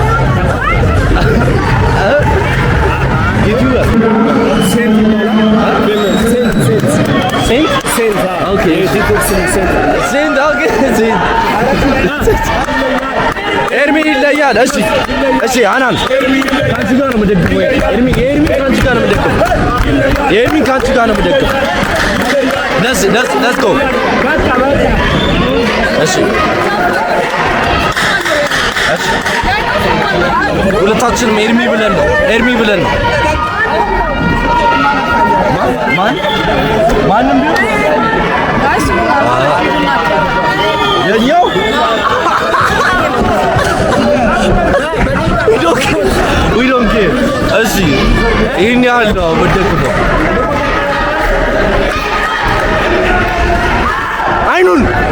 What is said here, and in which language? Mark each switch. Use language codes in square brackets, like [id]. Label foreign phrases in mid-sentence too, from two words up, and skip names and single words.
[am] ኤርሚ ይለያል እሺ አናን ካንቺ ጋር ነው የምደግፈው ኤርሚ ካንቺ ጋር ነው የምደግፈው ኤርሚ ካንቺ ጋር ነው የምደግፈው [en] let's go [am] እሺ ሁለታችንም ኤርሚ ብለን ነው ማንም ቢሆን የኛው [en] we don't care [am] እሺ ይሄን ያህል ነው የምደግፈው አይኑን